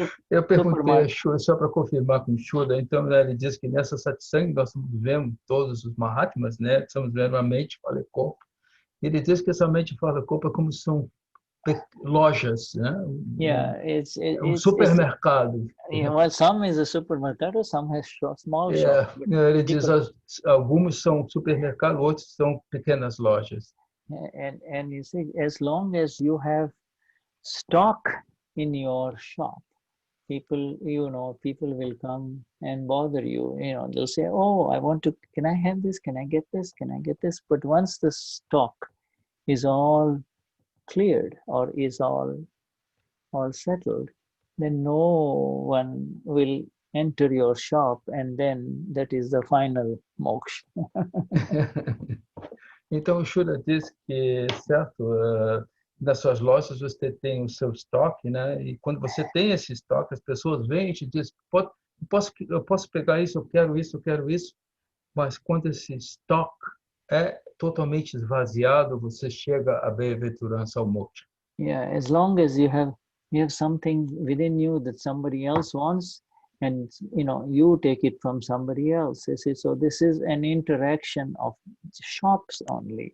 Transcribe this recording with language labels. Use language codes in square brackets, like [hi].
[pt] Eu perguntei a Shuddha só para confirmar com o Shuddha. Então, né, ele diz que nessa satsang nós estamos vendo todos os Mahatmas, né? Estamos vendo a mente, fala e corpo. Ele diz que essa mente, fala e corpo é como são lojas, né? [en] Yeah, it's [pt] supermercado. [en] Well, some is a supermarket, some has small shops. [pt] Ele diz alguns são supermercados, outros são pequenas lojas. [en] And you see, as long as you have stock in your shop, people will come and bother you. They'll say, "Oh, can I have this? Can I get this? Can I get this?" But once the stock is all cleared or is all settled, then no one will enter your shop, and then that is the final moksha. [pt] Então o Shuddha diz que, certo, nas suas lojas você tem o seu estoque, né? E quando você tem esse estoque, as pessoas vêm e te dizem, eu posso pegar isso, eu quero isso, mas quando esse estoque é totalmente esvaziado, você chega à bem-aventurança, ao moksha. [en] Yeah, as long as you have something within you that somebody else wants, and you take it from somebody else. You see, so this is an interaction of shops only.